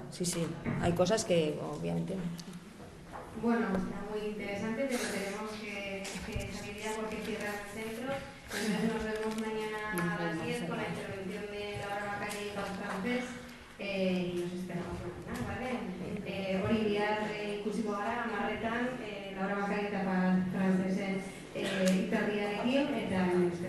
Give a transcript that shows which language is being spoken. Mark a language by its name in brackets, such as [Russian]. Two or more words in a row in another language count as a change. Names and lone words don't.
[Spanish] Sí, hay cosas que obviamente no. Bueno, está muy interesante, pero tenemos que salir ya porque cierra el centro. Entonces nos vemos mañana a las 10 con la intervención de Laura Macari y Paz Francés. Y nos esperamos mañana, ¿vale? [Basque] Hori bihar ikusiko gara, amarretan, Laura Macari eta Paz Francezen hitzaldiarekin, eta